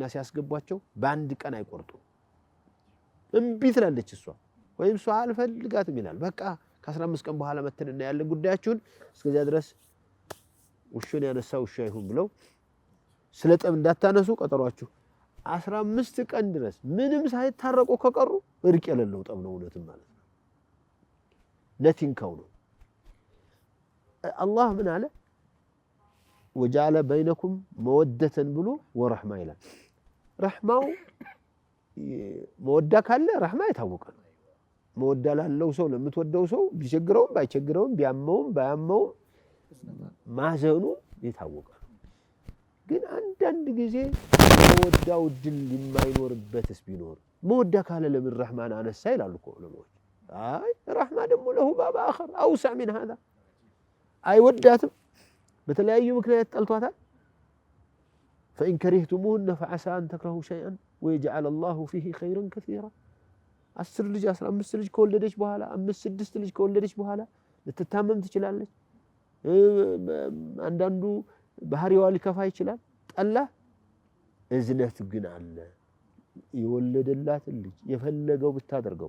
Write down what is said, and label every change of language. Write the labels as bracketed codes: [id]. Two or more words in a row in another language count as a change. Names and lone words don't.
[am] ሲያስገቧቸው በአንድ ቀን አይቆርጡ እምቢ ትላለች እሷ ወይም እሷ አልፈልጋትም ይላል በቃ ከ15 ቀን በኋላ መተንና ያለ ጉዳያችሁን እስከዚያ ድረስ ውሽን ያነሳው ውሻ ይሁን ብለው ስለጠብ እንዳታነሱ ቀጠሯችሁ 15 ቀን ድረስ ምንም ሳይታረቁ ከቀሩ እርቅ የሌለው ጠብ ነው እውነትም ማለት ነው ነቲንካው ነው አላህ ምን አለ [ar] وجعل بينكم مودة [am] ብሎ ወረህማ ይላል ረህማው መወዳ ካለ ረህማ የታወቀ ነው መወዳ ላለው ሰው ለምትወደው ሰው ቢቸግረውም ባይቸግረውም ቢያመውም ባያመውም ማዘኑ የታወቀ ነው ግን አንዳንድ ጊዜ መወዳው ድል የማይኖርበትስ ቢኖር መወዳ ካለ ለምን ረህማን አነሳ ይላሉ እኮ ለሞት አይ ረህማ ደግሞ [ar] له باب آخر أوسع من هذا [am] አይወዳትም በተለያዩ ምክንያት ጠልቷታል [ar] فإن كرهتموهن فعسى أن تكرهوا شيئا ويجعل الله فيه خيرا كثيرا [am] 10 ልጅ 15 ልጅ ከወለደች በኋላ 5-6 ልጅ ከወለደች በኋላ ልትታመም ትችላለች አንዳንዱ ባህሪዋ ሊከፋ ይችላል ጠላ እዝነት ግን አለ የወለደላት ልጅ የፈለገው ብታደርገው